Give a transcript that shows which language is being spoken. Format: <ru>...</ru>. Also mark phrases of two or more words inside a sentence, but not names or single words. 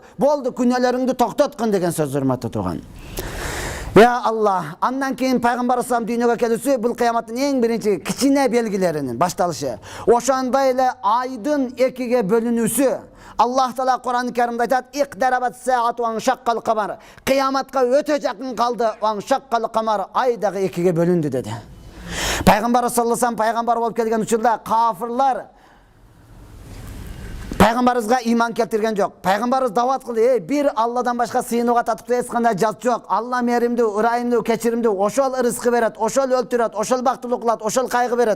<ky>Болду, күнөөлөрүңдү токтоткун деген сөз, урматтуу тууган.</ky> <ar>يا الله,</ar> <ky>андан кийин пайгамбар салам дүйнөгө келүүсү бул кыяматтын эң биринчи кичине белгилеринин башталышы. Ошондой эле айдын экиге бөлүнүүсү. Аллах Таала Кур'ан-ы Каримде айтат:</ky> <ar>"اقتربت الساعة وانشق القمر."</ar> <ky>Кыяматка өтө жакын калды,</ky> <ar>وانشق القمر,</ar> <ky>ай дагы экиге бөлүндү деди. Пайгамбар</ky> <ar>صلى الله عليه وسلم</ar> <ky>пайгамбар болуп келген учурда кафирлар пайгамбарыбызга иман келтирген жок. Пайгамбарыбыз дават кылды: "Бир Алладан башка сыйынууга татыктуу эч кандай жат жок. Алла мээримдүү, ырайымдуу, кечиримдүү, ошол рызкы берет, ошол өлтүрөт, ошол бактылуу кылат, ошол кайгы берет."</ky>